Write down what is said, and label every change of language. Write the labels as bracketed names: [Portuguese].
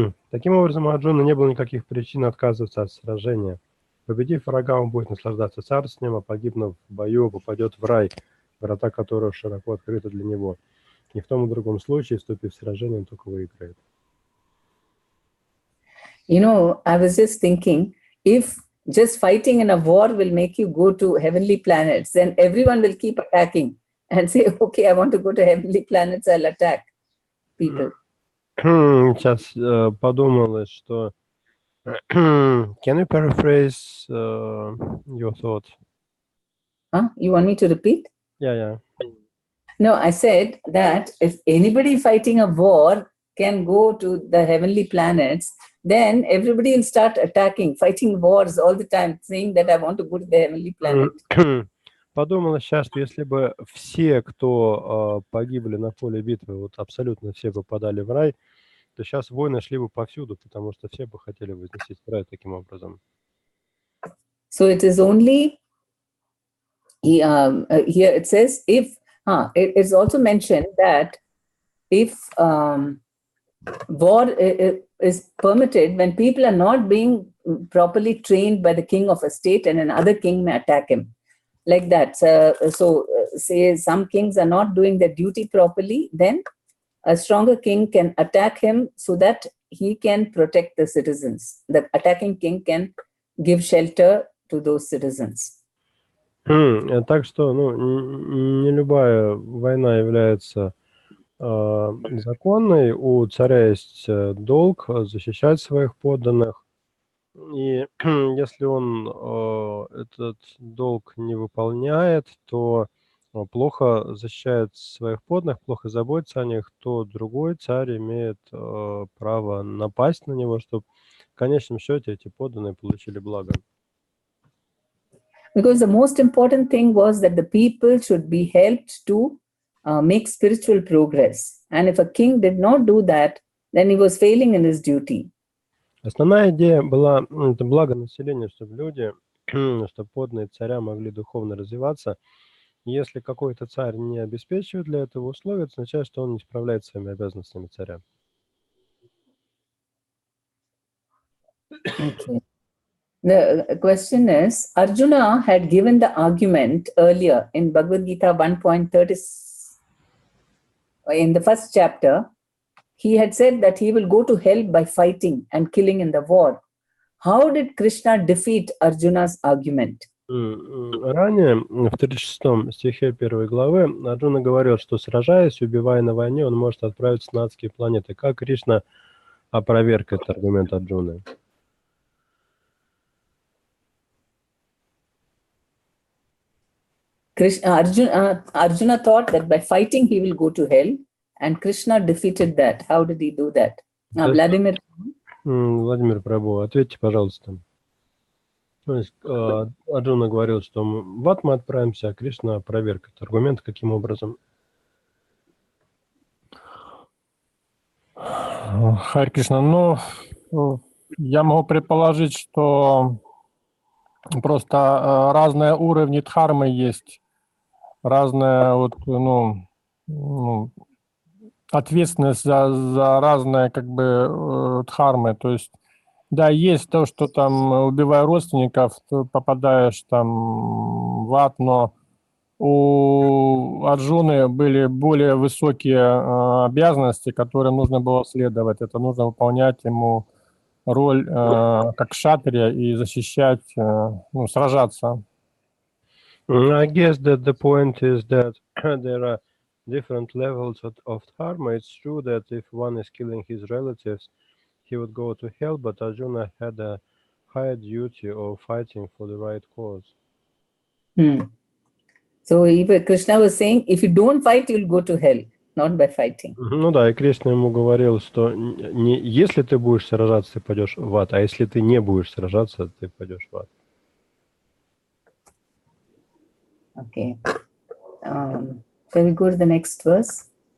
[Russian] Таким образом, у Арджуны не было никаких причин отказываться от сражения. Победив врага, он будет наслаждаться царствием, а погибнув в бою, попадет в рай, врата которого широко открыты для него. И в том и другом случае, вступив в сражение, он только выиграет. [English] I was just thinking, if just fighting in a war will make you go to heavenly planets, then everyone will keep attacking and say, okay, I want to go to heavenly planets, I'll attack people. [Russian] Сейчас подумалось, что... [English] Can you paraphrase your thought? Huh? You want me to repeat? Yeah. No, I said that if anybody fighting a war can go to the heavenly planets, then everybody will start attacking, fighting wars all the time, saying that I want to go to the heavenly planet. [Russian] Подумала сейчас, что если бы все, кто погибли на поле битвы, вот абсолютно все попадали в рай, то сейчас войны шли бы повсюду, потому что все бы хотели вознестись в рай таким образом. [English] So it is only, here it says, if, it is also mentioned that if war is permitted when people are not being properly trained by the king of a state and another king may attack him. Like that. So say some kings are not doing their duty properly, then a stronger king can attack him so that he can protect the citizens. The attacking king can give shelter to those citizens. [Russian] Так что, не любая война является законной. У царя есть долг защищать своих подданных. И если он этот долг не выполняет, то плохо защищает своих подданных, плохо заботится о них, то другой царь имеет право напасть на него, чтобы в конечном счете эти подданные получили благо. [English] Because the most important thing was that the people should be helped to make spiritual progress. And if a king did not do that, then he was failing in his duty. [Russian] Основная идея была это благо населения, чтобы люди, чтобы подданные царя могли духовно развиваться. Если какой-то царь не обеспечивает для этого условия, это означает, что он не справляется с своими обязанностями царя. [English] Okay. The question is, Arjuna had given the argument earlier in Bhagavad Gita 1.30, in the first chapter. He had said that he will go to hell by fighting and killing in the war. How did Krishna defeat Arjuna's argument? [Russian] Ранее, в 36 стихе 1 главы, Арджуна говорил, что сражаясь, убивая на войне, он может отправиться на адские планеты. Как Кришна опроверг этот аргумент Арджуны? [English] Arjuna thought that by fighting he will go to hell, and Krishna defeated that. How did he do that? Vladimir. [Russian] Владимир Прабhu, ответьте, пожалуйста. То есть Арджуна говорил, что в ад мы отправимся, а Кришна опроверг этот аргумент. Каким образом? Харе Кришна, ну, я могу предположить, что просто разные уровни дхармы есть, разная вот, ответственность за разные как бы дхармы. То есть, да, есть то, что там, убивая родственников, ты попадаешь там в ад, но у Арджуны были более высокие обязанности, которые нужно было следовать. Это нужно выполнять ему роль как кшатрия и защищать, сражаться. [English] I guess that the point is that there are different levels of dharma. It's true that if one is killing his relatives, he would go to hell, but Arjuna had a higher duty of fighting for the right cause. So Krishna was saying, if you don't fight, you'll go to hell, not by fighting. [Russian] Ну да, и Кришна ему говорил, что не если ты будешь сражаться, ты пойдешь в ад, а если ты не будешь сражаться, ты пойдешь в ад. [English] Okay. Shall we go to the next verse?